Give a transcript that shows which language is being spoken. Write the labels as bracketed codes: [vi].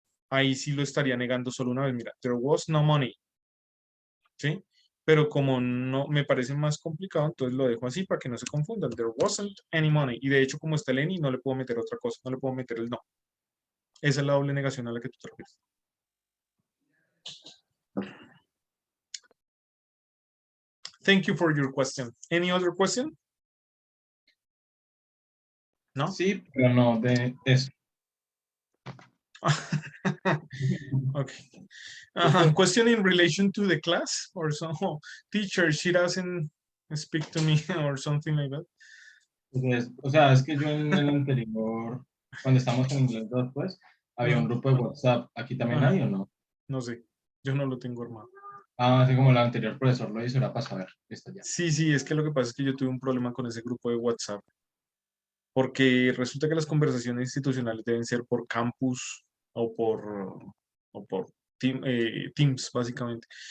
[es] Ahí sí lo estaría negando solo una vez. Mira, [en] there was no money. [es] ¿Sí? Pero como no me parece más complicado, entonces lo dejo así para que no se confundan. [en] There wasn't any money. [es] Y de hecho, como está el any, no le puedo meter otra cosa. No le puedo meter el no. Esa es la doble negación a la que tú te refieres. [en] Thank you for your question. Any other question? No? [es] Sí, pero no de eso. [en] Okay. Question in relation to the class or so? Teacher, she doesn't speak to me or something like that. [es] Entonces, o sea, es que yo en el anterior, cuando estamos en inglés 2, pues, había un grupo de WhatsApp. ¿Aquí también Ajá. hay o no? No sé, yo no lo tengo armado. Ah, así como el anterior profesor lo hizo, era para saber. Listo ya. Sí, sí, es que lo que pasa es que yo tuve un problema con ese grupo de WhatsApp, porque resulta que las conversaciones institucionales deben ser por campus o por Teams, básicamente.